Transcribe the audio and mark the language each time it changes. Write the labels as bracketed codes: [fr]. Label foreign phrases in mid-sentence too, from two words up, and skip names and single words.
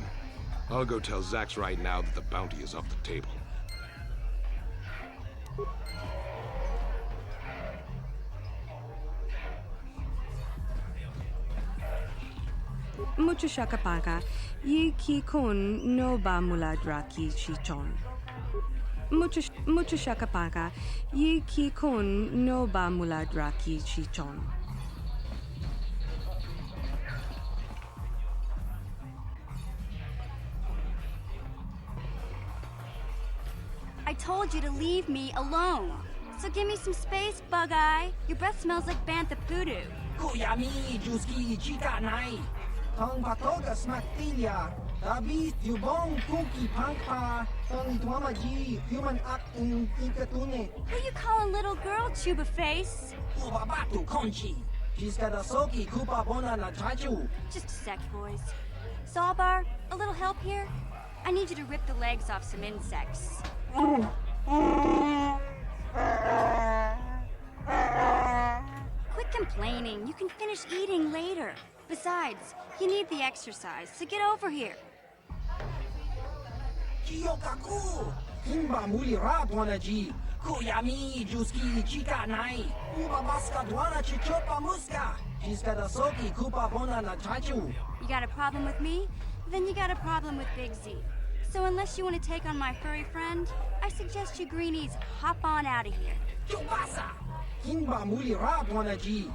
[en] I'll go tell Zax right now that the bounty is off the table. Mucho shakapaka, yi ki kun no ba muladra ki chichon. Mucho shakapaka, yi ki kun no ba muladra ki chichon. I told you to leave me alone. So give me some space, Bug-Eye. Your breath smells like bantha poodoo. Kuyami juski chika nai. Tong patoga smaktilia. Dabi yubong kuki pangpa. Tong itwamaji human act in ikatune. Who you calling little girl, Chuba Face? Ubabatu konchi. She's got a soki kupa bona na chachu. Just a sec, boys. Sawbar, a little help here? I need you to rip the legs off some insects. Quit complaining. You can finish eating later. Besides, you need the exercise, so get over here. Kiyokaku! Kimba mulira dwanaji. Kuyami juski chika nai. Uba baska dwana chichopa muska. Jiska da soki kupa bona na chachu. You got a problem with me? Then you got a problem with Big Z. So unless you want to take on my furry friend, I suggest you greenies hop on out of here. Chupasa! Kimba mulira dwanaji.